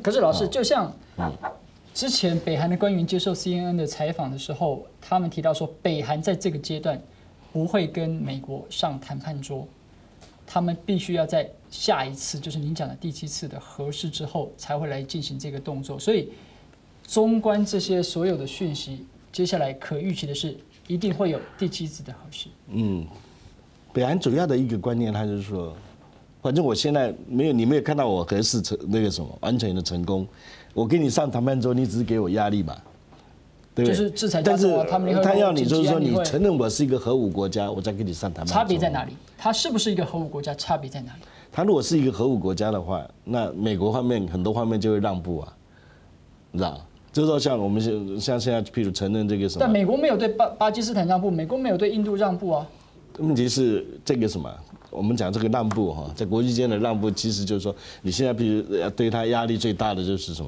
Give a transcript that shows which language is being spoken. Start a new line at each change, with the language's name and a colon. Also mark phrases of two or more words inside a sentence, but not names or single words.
Chinese: 可是老師，就像之前北韓的官員接受 CNN 的採訪的時候，他們提到說，北韓在這個階段不會跟美國上談判桌。他們必須要在下一次，就是您講的第7次的核試之後，才會來進行這個動作。所以，綜觀這些所有的訊息，接下來可預期的是，一定會有第7次的核試。北韓主要的一個觀念，他就是說，反正我現在你沒有看到我核試那個什麼完全的成功，我跟你上談判桌，你只是給我壓力嘛。就是制裁，但是他要你就是說，你承認我是一個核武國家，我再跟你上談判桌。差別在哪裡？他是不是一個核武國家？差別在哪裡？他如果是一個核武國家的話，那美國方面很多方面就會讓步啊，你知道？就是說像我們像現在，譬如承認這個什麼？但美國沒有對巴基斯坦讓步，美國沒有對印度讓步啊。問題是這個什麼？我們講這個讓步哈，在國際間的讓步，其實就是說，你現在譬如要對他壓力最大的就是什麼？